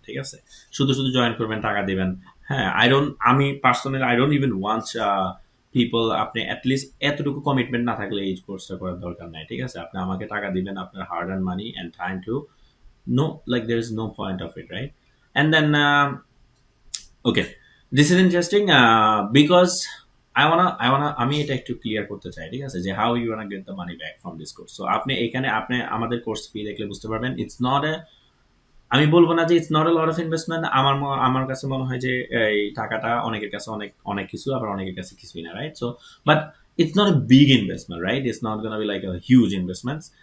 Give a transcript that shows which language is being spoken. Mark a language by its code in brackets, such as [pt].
[bn] ঠিক আছে, শুধু শুধু জয়েন করবেন, টাকা দিবেন। হ্যাঁ, আমি personally [en] I don't even want people, [bn] আপনি অ্যাটলিস্ট এতটুকু কমিটমেন্ট না থাকলে এই কোর্সটা করার দরকার নাই। ঠিক আছে, আপনি আমাকে টাকা দিবেন, আপনার hard and money and time to, [en] no, like there is no point of it, right? And then okay, this is interesting because I wanna [bn] আমি এটা একটু ক্লিয়ার করতে চাই। ঠিক আছে, যে [en] how you wanna get the money back from this course. [bn] So আপনি এখানে আপনি আমাদের কোর্স ফি দেখলে বুঝতে পারবেন, ইটস নট এ, আমি বলবো না যে [en] It's not a lot of investment. [bn] আমার কাছে মনে হয় যে এই টাকাটা অনেকের কাছে অনেক অনেক কিছু, আবার অনেকের কাছে কিছুই না, right? [en] So but it's not a big investment, right? It's not gonna be like a huge investment.